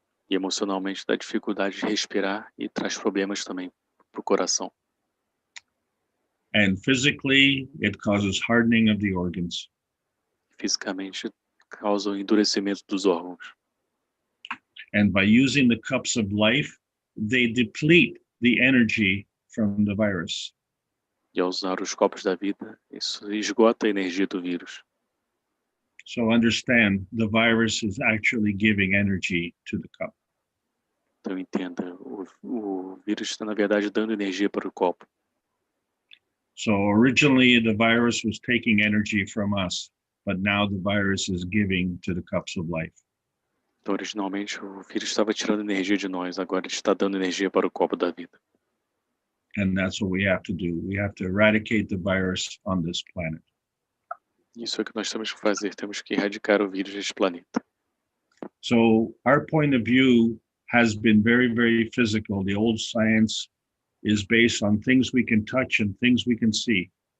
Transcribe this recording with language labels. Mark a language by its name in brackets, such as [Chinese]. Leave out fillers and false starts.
[Portuguese] E emocionalmente dá dificuldade de respirar e traz problemas também para o coração. [English] And physically, it causes hardening of the organs. [Portuguese] Fisicamente causa o endurecimento dos órgãos. [English] And by using the cups of life, they deplete the energy from the virus. [Portuguese] E ao usar os copos da vida, isso esgota a energia do vírus. [English] So understand, the virus is actually giving energy to the cup. [Portuguese] Então entenda, o vírus está na verdade dando energia para o copo. [English] So originally the virus was taking energy from us, but now the virus is giving to the cups of life. [Portuguese] Então originalmente o vírus estava tirando energia de nós, agora ele está dando energia para o copo da vida. [English] And that's what we have to do. We have to eradicate the virus on this planet. [Portuguese] Isso é o que nós temos que fazer, temos que erradicar o vírus deste planeta. [English] So our point of view has been very, very physical. The old science is based on things we can touch and things we can see.